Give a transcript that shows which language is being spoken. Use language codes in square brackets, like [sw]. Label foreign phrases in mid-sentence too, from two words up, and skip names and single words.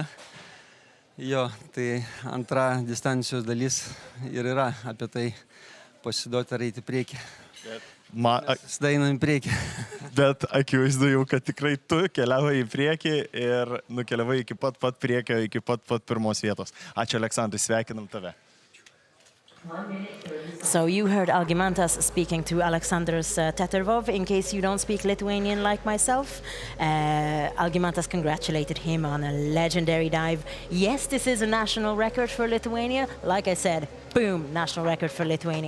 [lt] Jo, tai antra distancijos dalis ir yra apie tai pasiduoti ar eiti priekį. Dainam į priekį. Bet akivaizdu jau, kad tikrai tu keliavai į priekį ir nukeliavai iki pat priekio, iki pat pirmos vietos. Ačiū, Aleksandrai, sveikinam tave. [en] So you heard Algimantas speaking to Alexandras Tetervov. In case you don't speak Lithuanian like myself, Algimantas congratulated him on a legendary dive. Yes, this is a national record for Lithuania. Like I said, boom, national record for Lithuania.